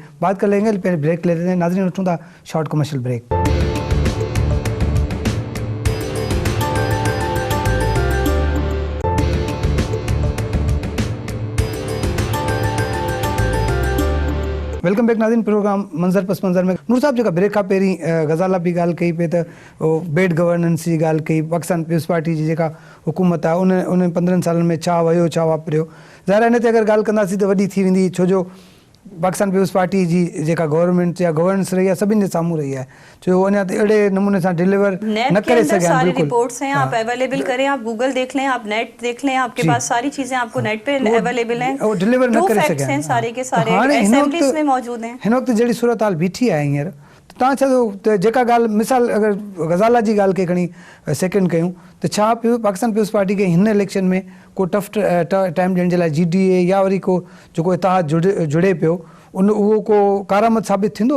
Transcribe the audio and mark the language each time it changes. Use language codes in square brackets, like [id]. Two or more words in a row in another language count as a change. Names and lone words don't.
[ur] بات کر لیں گے، پہلے بریک لے لیتے ہیں. [sd] नाज़रीन, उठूँ था शॉर्ट कमर्शियल ब्रेक। वेलकम बैक नाज़रीन, प्रोग्राम मंज़र पस मंज़र में नूर साहब जेका ब्रेक खां पहिरीं ग़ज़ाला बि ॻाल्हि कई पे त [en] bad governance [sd] जी ॻाल्हि कई, पाकिस्तान पीपल्स पार्टी जी जेका हुकूमत आहे उन 15 सालनि में छा वयो छा वापरियो। ज़ाहिर आहे इन ते अगरि ॻाल्हि कंदासीं त वॾी थी वेंदी, छो जो पाकिस्तान पीपल्स पार्टी जी जेका गवर्नमेंट या गवर्नेंस रही है सभिनि जे साम्हूं रही है, जो अञा अहिड़े नमूने सां डिलीवर न करे सघिया। [ur] ساری رپورٹس ہیں، آپ اویلیبل کریں، آپ گوگل دیکھ لیں، آپ نیٹ دیکھ لیں، آپ کے پاس ساری چیزیں آپ کو نیٹ پہ اویلیبل ہیں, [sd] वो डिलीवर न करे सघिया [ur] ہیں، سارے کے سارے اسمبلیز میں موجود ہیں. [sd] हिन वक़्तु जहिड़ी सूरत हाल बीठी आहे हींअर, तव्हां छा त जेका ॻाल्हि मिसाल अगरि ग़ज़ाला जी ॻाल्हि खे खणी सेकेंड कयूं त छा पाकिस्तान पीपल्स पार्टी खे हिन इलेक्शन में को [en] tough time [sd] ॾियण जे लाइ जीडीए या वरी को जेको इतिहाद जुड़े पियो उहो को कारआमद साबित थींदो?